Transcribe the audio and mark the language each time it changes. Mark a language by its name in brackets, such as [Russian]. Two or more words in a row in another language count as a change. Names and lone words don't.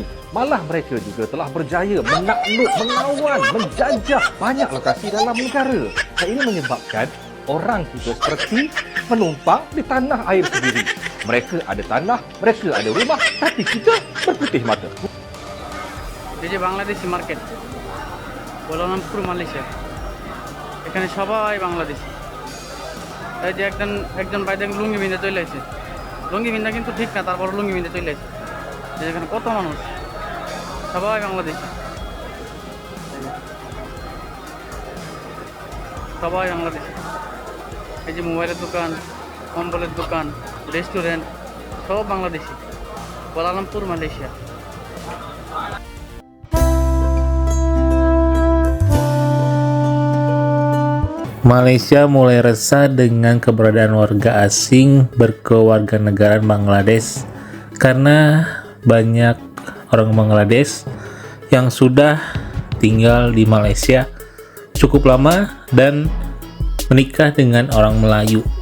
[Malay] Malah mereka juga telah berjaya menakluk, mengawan, menjajah banyak lokasi dalam negara. Dan ini menyebabkan orang kita seperti menumpang di tanah air sendiri. Mereka ada tanah, mereka ada rumah, tapi kita berputih mata. [Bangla] এই যে বাংলাদেশি মার্কেট বলরামপুর মালয়েশিয়া, এখানে সবাই বাংলাদেশি। তাই যে একজন ভাই দেখেন লুঙ্গি বিন্দা চলে আসে, লুঙ্গি বিন্দা কিন্তু ঠিক না, তারপর লুঙ্গি বিন্দা চলে আসে। এখানে কত মানুষ, সবাই বাংলাদেশি, সবাই বাংলাদেশি। এই যে মোবাইলের দোকান, কম্বলের দোকান, রেস্টুরেন্ট সব বাংলাদেশি, বলরামপুর মালয়েশিয়া। [Indonesian] Malaysia mulai resah dengan keberadaan warga asing berkewarganegaraan Bangladesh karena banyak orang Bangladesh yang sudah tinggal di Malaysia cukup lama dan menikah dengan orang Melayu.